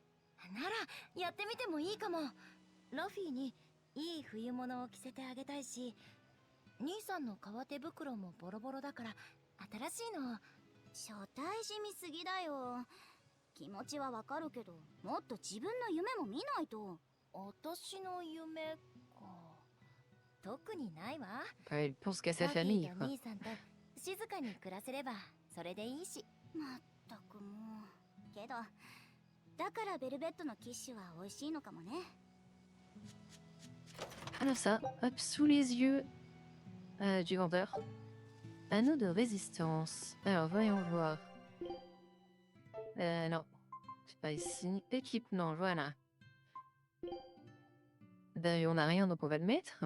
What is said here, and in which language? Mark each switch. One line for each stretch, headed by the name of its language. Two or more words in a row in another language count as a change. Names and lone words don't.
Japanese: ならやってみてもいいかも。ラフィーにいい冬物を着せてあげたいし、兄さんの革手袋もボロボロだから新しいの。初対じみすぎだよ。気持ちはわかるけどもっと自分の夢も見ないと。私の夢か。特にないわ。
French: Elle pense qu'à sa
Japanese: ラフィ
French: famille
Japanese: ーと
French: quoi.
Japanese: 兄さんと静かに暮らせればそれでいいし。まったくもう。けどだからベルベットのキッシュは美味しいのかもね。
French: Alors ça, hop, sous les yeux du vendeur. Anneau de résistance. Alors voyons voir. Non, c'est pas ici. Équipement, voilà. Ben, on n'a rien donc on va le mettre.